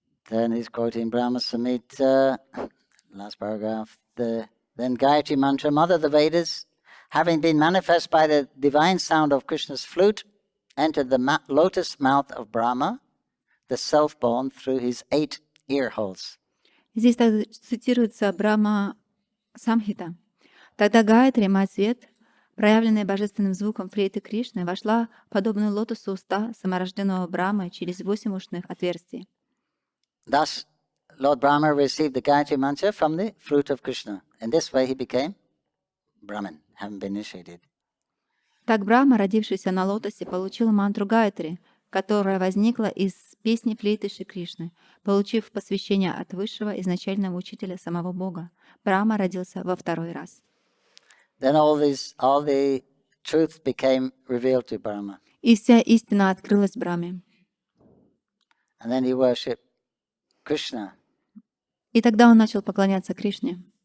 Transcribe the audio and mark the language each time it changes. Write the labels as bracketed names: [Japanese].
[English] Then he's quoting Brahma Samhita, last paragraph. Then Gayatri mantra, mother of the Vedas, having been manifest by the divine sound of Krishna's flute, entered the lotus mouth of Brahma, the self-born, through his 8 ear holes. [Russian] Здесь также цитируется Брахма Самхита. Тогда Гайатри, мать свет, проявленная божественным звуком флейты Кришны, вошла, подобно лотосу уста саморожденного Брахмы, через 8 ушных отверстий. [English] Thus, Lord Brahma received the Gayatri mantra from the flute of Krishna. In this way, he became Brahman, having been initiated. [Russian] Так Брахма, родившийся на лотосе, получил мантру Гайатри, которая возникла из песни флейты Шри Кришны, получив посвящение от высшего изначального учителя самого Бога. Брахма родился во 2-й раз. [English] Then all the truth became revealed to Brahma. [Russian] И вся истина открылась Брахме. [English] And then he worshipped Krishna [Russian] И тогда он начал поклоняться Кришне,